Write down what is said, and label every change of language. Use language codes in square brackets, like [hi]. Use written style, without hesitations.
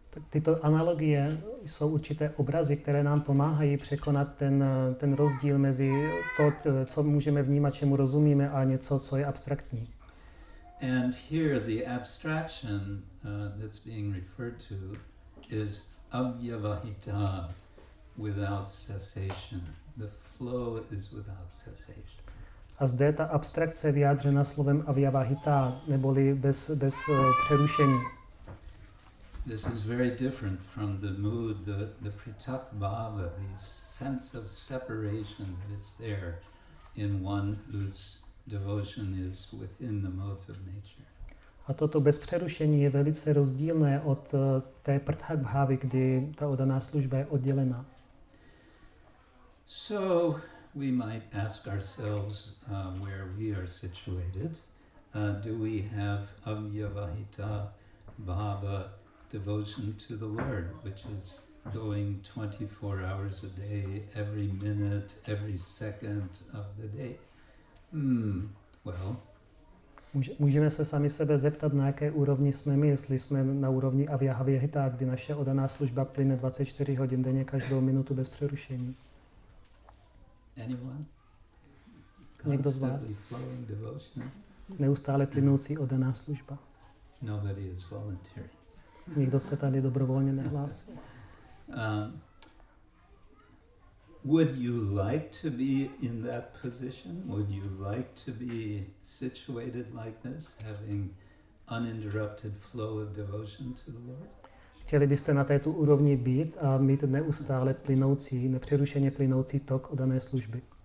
[cs] Tyto analogie jsou určité obrazy, které nám pomáhají překonat ten rozdíl mezi to, co můžeme vnímat, čemu rozumíme, a něco, co je abstraktní. [en] And here the abstraction that's being referred to is avyavahita, without cessation. The flow is without cessation. [cs] A zde ta abstrakce vyjádřena slovem avyavahita, neboli bez přerušení. [en] This is very different from the mood, the pritak bhava, the sense of separation that is there in one whose devotion is within the modes of nature. [cs] A toto bez přerušení je velice rozdílné od té pritak bhavy, kdy ta oddaná služba je oddělená. [en] So we might ask ourselves where we are situated. Do we have avyavahita bhava devotion to the Lord, which is going 24 hours a day, every minute, every second of the day? Well, [cs] Můžeme se sami sebe zeptat, na jaké úrovni jsme my, jestli jsme na úrovni avyahita, kdy naše oddaná služba plyne 24 hodin denně, každou minutu bez přerušení. [en] Anyone? [cs] Někdo z vás? [en] Constantly flowing devotion? [cs] Neustále plynoucí oddaná služba. [en] Nobody is voluntary. [cs] Nikdo se tady dobrovolně nehlásí. [en] Would you like to be in that position? Would you like to be situated like this, having uninterrupted flow of devotion to the Lord? [cs] Chtěli byste na této úrovni být a mít neustále plynoucí, nepřerušeně plynoucí tok oddané služby?